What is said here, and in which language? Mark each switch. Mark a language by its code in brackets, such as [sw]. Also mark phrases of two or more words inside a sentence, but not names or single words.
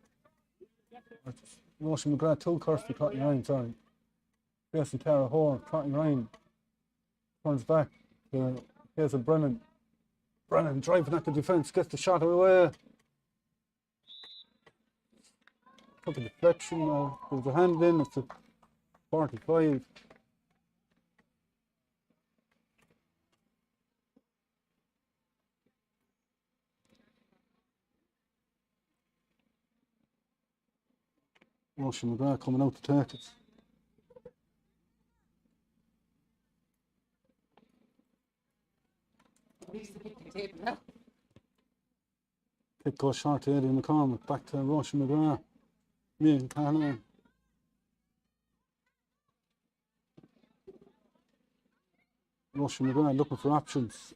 [en] Roisin McGrath to Kirsty Ryan, sorry. Jason Tara Hoare, Ryan turns back to Hazel Brennan. Brennan driving at the defence, gets the shot away. Took a deflection, there was a hand in, it's a 45. Roisin McGrath coming out to take it. Kick goes short to Eddie McCormick, back to Roisin McGrath. Me and Callahan. Roisin McGrath looking for options.